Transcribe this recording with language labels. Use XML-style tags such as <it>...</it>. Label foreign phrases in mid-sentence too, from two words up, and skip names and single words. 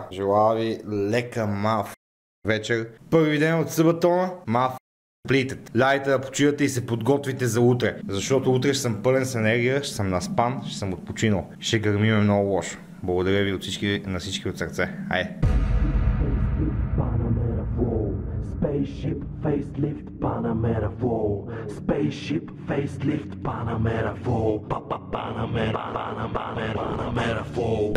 <bg>Желая ви лека вечер. Първи ден от сабатона. Плитът. Лягайте да почивате и се подготвите за утре, защото утре ще съм пълен с енергия, ще съм наспан, ще съм отпочинал. Ще гърмиме много лошо. Благодаря ви на всички от сърце. Айде!</bg> <en>Spaceship facelift Panamera Flow. Spaceship facelift Panamera Flow. Panamera Flow.</en>